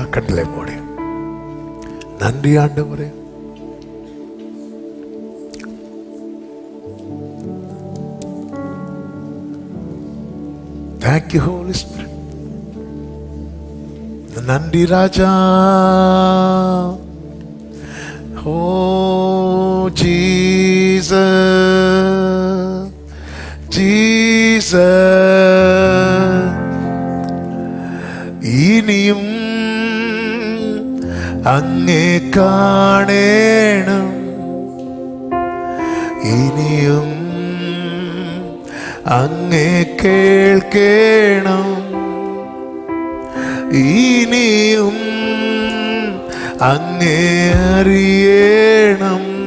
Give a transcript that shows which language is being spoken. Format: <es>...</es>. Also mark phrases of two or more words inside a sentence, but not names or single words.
<ta>கண்களை மூடி நன்றி ஆண்டவரே.</ta> <en>Thank you, Holy Spirit.</en> <ta>நன்றி ராஜா.</ta> <en>Oh Jesus, ഇനിയും</en> <ml>അങ്ങേ കാണേണം, ഇനിയും അങ്ങേ കേൾക്കണം, ഇനിയും അങ്ങേ അറിയണം.</ml>